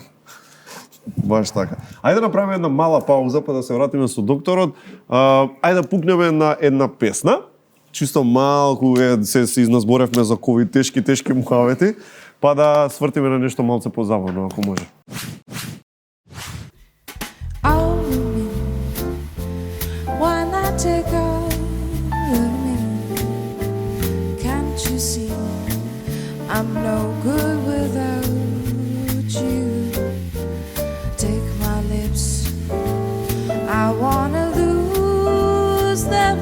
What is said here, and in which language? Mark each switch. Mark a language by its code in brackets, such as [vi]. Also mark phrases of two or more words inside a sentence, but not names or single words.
[mk] Баш така. Ајде да направиме една мала пауза па да се вратиме со докторот. Ајде да пукнеме на една песна. Чисто малку се изназборевме за ковид тешки мухавети, па да свртиме на нешто малце позабавно, ако може. [en] I'm no good without you. Take my lips, I wanna lose them.